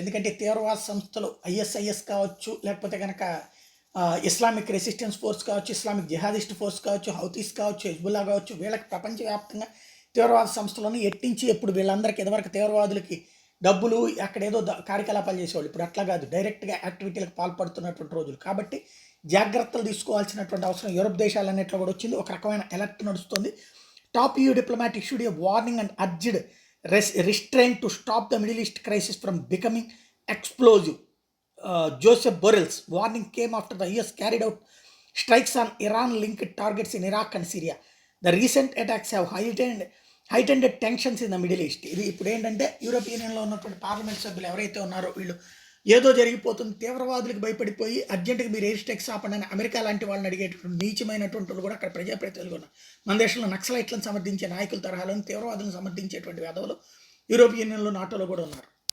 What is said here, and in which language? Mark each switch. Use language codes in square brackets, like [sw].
[te] ఎందుకంటే తీవ్రవాద సంస్థలు ఐఎస్ఐఎస్ కావచ్చు, లేకపోతే గనక ఇస్లామిక్ రెసిస్టెన్స్ ఫోర్స్ కావచ్చు, ఇస్లామిక్ జిహాదిస్ట్ ఫోర్స్ కావచ్చు, హౌతీస్ కావచ్చు, హెజ్బుల్లా కావచ్చు, వీళ్ళకి ప్రపంచవ్యాప్తంగా తీవ్రవాద సంస్థలను ఎట్టించి ఎప్పుడు వీళ్ళందరికీ ఇదివరకు తీవ్రవాదులకి డబ్బులు అక్కడేదో కార్యకలాపాలు చేసేవాళ్ళు. ఇప్పుడు అట్లా కాదు, డైరెక్ట్గా యాక్టివిటీలకు పాల్పడుతున్నటువంటి రోజులు. కాబట్టి జాగ్రత్తలు తీసుకోవాల్సినటువంటి అవసరం యూరప్ దేశాలన్నింటిలో కూడా వచ్చింది. ఒక రకమైన అలర్ట్ నడుస్తుంది. [en] Top EU diplomat issued a warning and urged restraint to stop the Middle East crisis from becoming explosive. Joseph Borrell's warning came after the US carried out strikes on Iran-linked targets in Iraq and Syria. The recent attacks have heightened tensions in the Middle East. [te] ఇది ఇప్పుడు ఏంటంటే European యూనియన్లో ఉన్నటువంటి parliament సభ్యులు ఎవరైతే ఉన్నారో వీళ్ళు ఏదో జరిగిపోతుంది, తీవ్రవాదులకు భయపడిపోయి అర్జెంటుగా మీరు ఎయిర్ స్ట్రైక్స్ ఆపండి అని అమెరికా లాంటి వాళ్ళని అడిగేటటువంటి నీచమైనటువంటి వాళ్ళు కూడా అక్కడ ప్రజాప్రతినిధులు ఉన్నారు. మన దేశంలో నక్సలైట్లను సమర్థించే నాయకుల తరహాలను తీవ్రవాదులను సమర్థించేటువంటి వేదవులు యూరోపియన్ యూనియన్లో నాటోలో కూడా ఉన్నారు.